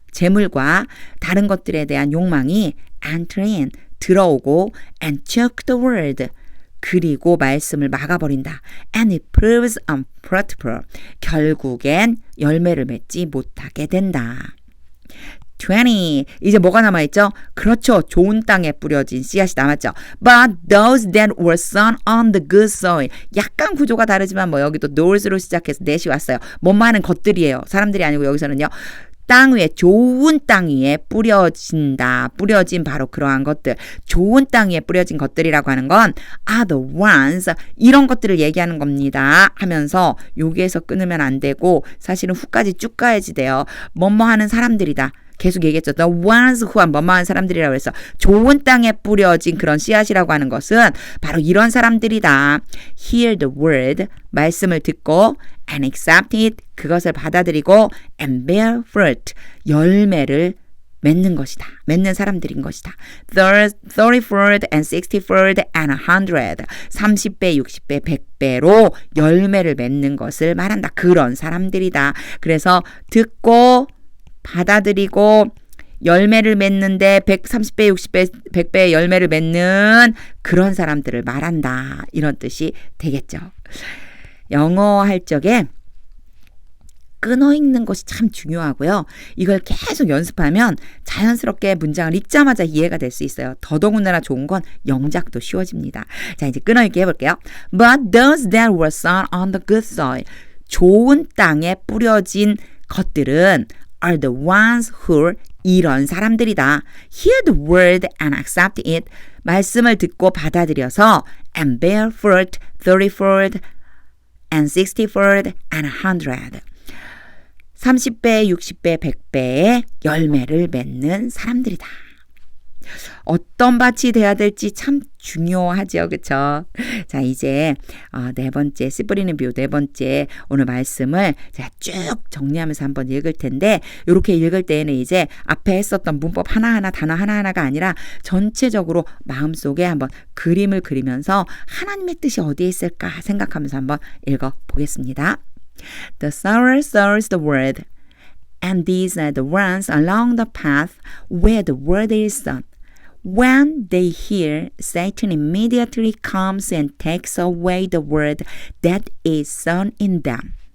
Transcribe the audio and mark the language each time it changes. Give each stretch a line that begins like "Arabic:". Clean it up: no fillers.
Korean: 재물과 다른 것들에 대한 욕망이
English: enter in,
Korean: 들어오고
English: and choke the word,
Korean: 그리고 말씀을 막아버린다.
English: And it proves unfruitful.
Korean: 결국엔 열매를 맺지 못하게 된다. 20. 이제 뭐가 남아있죠? 그렇죠. 좋은 땅에 뿌려진 씨앗이 남았죠.
English: But those that were sown on the good soil.
Korean: 약간 구조가 다르지만 뭐 여기도 those로 시작해서 that이 왔어요. 뭐만 하는 것들이에요. 사람들이 아니고 여기서는요. 땅 위에, 좋은 땅 위에 뿌려진다. 뿌려진 바로 그러한 것들. 좋은 땅 위에 뿌려진 것들이라고 하는 건
English: are the ones.
Korean: 이런 것들을 얘기하는 겁니다. 하면서 여기에서 끊으면 안 되고 사실은 후까지 쭉 가야지 돼요. 뭐뭐 하는 사람들이다. 계속 얘기했죠. The ones who한 뭐뭐한 사람들이라고 해서 좋은 땅에 뿌려진 그런 씨앗이라고 하는 것은 바로 이런 사람들이다.
English: Hear the word,
Korean: 말씀을 듣고
English: and accept it,
Korean: 그것을 받아들이고
English: and bear fruit,
Korean: 열매를 맺는 것이다. 맺는 사람들인 것이다.
English: 30-fold and 60-fold and 100.
Korean: 30배, 60배, 100배로 열매를 맺는 것을 말한다. 그런 사람들이다. 그래서 듣고 받아들이고 열매를 맺는데 130배, 60배, 100배의 열매를 맺는 그런 사람들을 말한다. 이런 뜻이 되겠죠. 영어 할 적에 끊어 읽는 것이 참 중요하고요. 이걸 계속 연습하면 자연스럽게 문장을 읽자마자 이해가 될 수 있어요. 더더군다나 좋은 건 영작도 쉬워집니다. 자, 이제 끊어 읽기 해볼게요.
English: But those that were sown on the good soil.
Korean: 좋은 땅에 뿌려진 것들은
English: are the ones who
Korean: 이런 사람들이다.
English: Hear the word and accept it.
Korean: 말씀을 듣고 받아들여서
English: and bear fruit 30-fold and 60-fold and 100.
Korean: 30배, 60배, 100배의 열매를 맺는 사람들이다. 어떤 밭이 돼야 될지 참 중요하죠. 그렇죠? 자, 이제 네 번째 씨 뿌리는 비유 네 번째 오늘 말씀을 제가 쭉 정리하면서 한번 읽을 텐데 이렇게 읽을 때에는 이제 앞에 했었던 문법 하나하나 단어 하나하나가 아니라 전체적으로 마음속에 한번 그림을 그리면서 하나님의 뜻이 어디에 있을까 생각하면서 한번 읽어보겠습니다.
English: The sower sows the word, and these are the ones along the path where the word is sown. When they hear, Satan immediately comes and takes away the word that is sown in them.